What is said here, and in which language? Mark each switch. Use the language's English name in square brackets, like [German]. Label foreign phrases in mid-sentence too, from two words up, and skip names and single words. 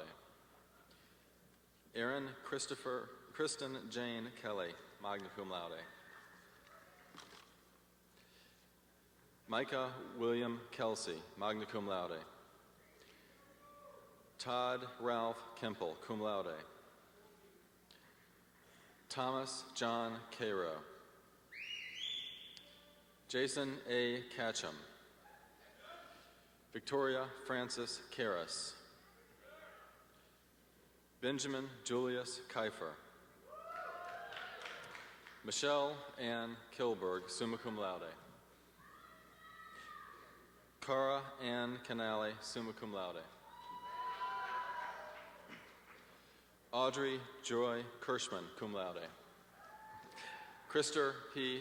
[English] Aaron Kristen Jane Kelly, [Latin] magna cum laude. [English] Micah William Kelsey, [Latin] magna cum laude. [English] Todd Ralph Kemple, [Latin] cum laude. [English] Thomas John Cairo. Jason A. Catcham. Victoria Frances Karras. Benjamin Julius Kiefer. Michelle Ann Kilberg, [Latin] summa cum laude. [English] Cara Ann Canale, [Latin] summa cum laude. [English] Audrey Joy Kirschman, [Latin] cum laude. [English] Krister P.